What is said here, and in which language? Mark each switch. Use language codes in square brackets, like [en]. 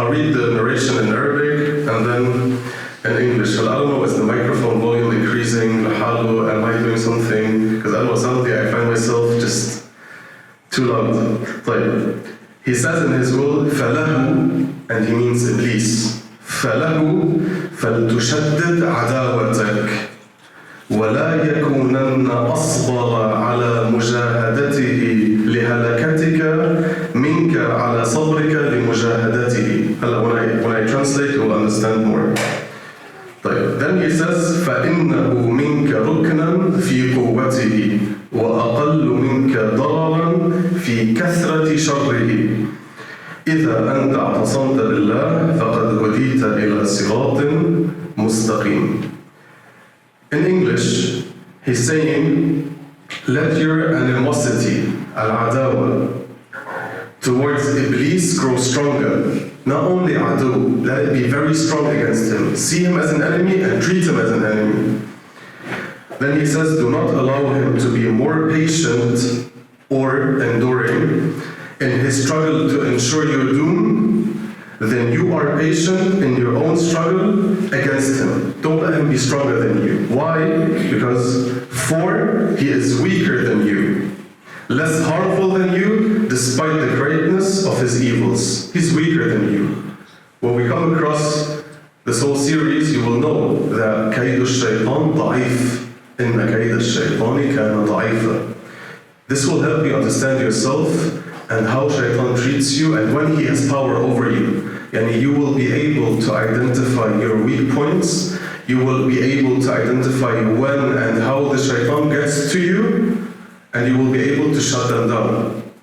[en] I'll read the narration in Arabic and then in English. I don't know, is the microphone volume increasing? Am I doing something? Because I know suddenly I find myself just too loud. [ar] طيب. [en] He says in his will, فَلَهُ, and he means Iblis. [ar] فَلَهُ فَلْتُشَدِّدْ عَدَاوَتَكَ ولا يكونن أصبر على مجاهدته لهلكتك منك على صبرك لمجاهدته. [en] When I translate, you will understand more. [ar] طيب. Then he says فإنه منك ركنا في قوته وأقل منك ضررا في كثرة شره. إذا أنت اعتصمت بالله فقد هديت إلى صراط مستقيم. [en] In English, he's saying, let your animosity, al-adawa, towards Iblis grow stronger. Not only adu, let it be very strong against him. See him as an enemy and treat him as an enemy. Then he says, do not allow him to be more patient or enduring in his struggle to ensure your doom than you are patient in your own struggle against him. Don't let him be stronger than you. Why? Because for he is weaker than you, less harmful than you, despite the greatness of his evils. He's weaker than you. When we come across this whole series, you will know that [ar] كيد الشيطان ضعيف. إن كيد الشيطان كان ضعيفا. [en] This will help you understand yourself and how Shaytan treats you, and when he has power over you. And you will be able to identify your weak points. You will be able to identify when and how the Shaytan gets to you, and you will be able to shut them down.